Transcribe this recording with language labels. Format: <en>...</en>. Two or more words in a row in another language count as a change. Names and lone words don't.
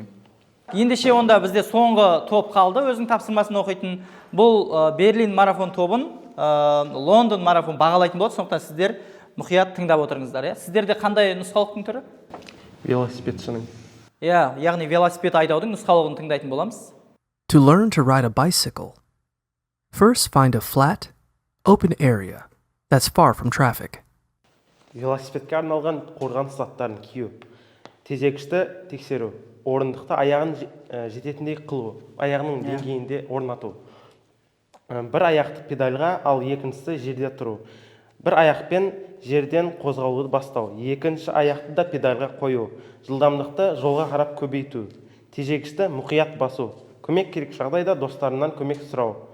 <kk>Ендеше онда бізде соңғы топ қалды, өзінің тапсырмасын оқитын. Бұл Берлин марафон тобын, Лондон марафон бағалайтын болады, сондықтан сіздер мұқият тыңдап отырыңыздар. Сіздерде қандай нұсқаулықтың түрі? Велосипедшінің. Яғни велосипед айдаудың нұсқаулығын тыңдайтын боламыз.</kk> <en>To learn to ride a bicycle, first find a flat, open area that's far from traffic.</en> <kk>Велосипедке арналған қорғаныс заттарын кию, тежегішті тексеру, орындықты аяғын жететіндей қылу, аяғының деңгейінде орнату. Бір аяқты педальға, ал екіншісі жерде тұру. Бір аяқпен жерден қозғалуды бастау, екінші аяқты да педальға қою, жылдамдықты жолға қарап көбейту, тежегішті мұқият басу, көмек керек жағдайда достарынан көмек сұрау.</kk>